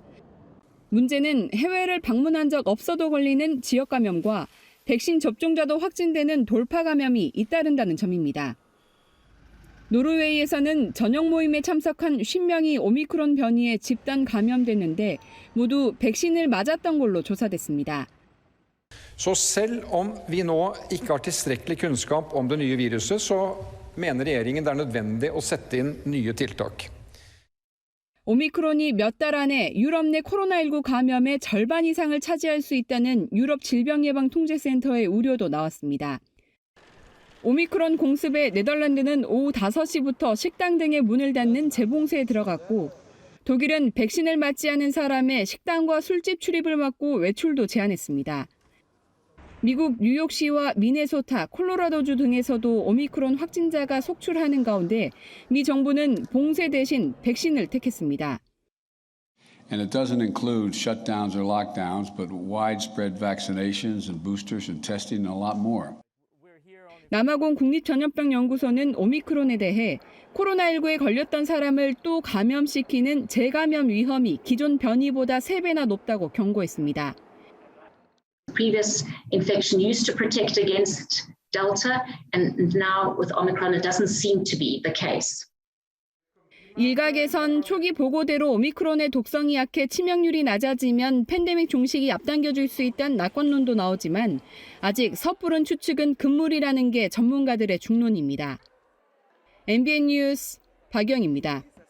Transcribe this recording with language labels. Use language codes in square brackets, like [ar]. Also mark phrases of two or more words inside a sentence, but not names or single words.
[ko] 문제는 해외를 방문한 적 없어도 걸리는 지역 감염과 백신 접종자도 확진되는 돌파 감염이 잇따른다는 점입니다. 노르웨이에서는 저녁 모임에 참석한 50명이 오미크론 변이에 집단 감염됐는데 모두 백신을 맞았던 걸로 조사됐습니다. [no] Så selv om vi nå ikke har tilstrekkelig kunnskap om det nye viruset, så mener regjeringen det er nødvendig å sette inn nye tiltak. [ko] 오미크론이 몇 달 안에 유럽 내 코로나19 감염의 절반 이상을 차지할 수 있다는 유럽 질병예방통제센터의 우려도 나왔습니다. 오미크론 공습에 네덜란드는 오후 5시부터 식당 등의 문을 닫는 재봉쇄에 들어갔고 독일은 백신을 맞지 않은 사람의 식당과 술집 출입을 막고 외출도 제한했습니다. 미국 뉴욕시와 미네소타, 콜로라도주 등에서도 오미크론 확진자가 속출하는 가운데 미 정부는 봉쇄 대신 백신을 택했습니다. [en] And it doesn't include shutdowns or lockdowns, but widespread vaccinations and boosters and testing and a lot more. [ko] 남아공 국립전염병연구소는 오미크론에 대해 코로나19에 걸렸던 사람을 또 감염시키는 재감염 위험이 기존 변이보다 3배나 높다고 경고했습니다. [en] Previous infection used to protect against Delta, and now with Omicron it doesn't seem to be the case. [ko] 일각에선 초기 보고대로 오미크론의 독성이 약해 치명률이 낮아지면 팬데믹 종식이 앞당겨질 수 있다는 낙관론도 나오지만 아직 섣부른 추측은 금물이라는 게 전문가들의 중론입니다. MBN 뉴스 박영입니다.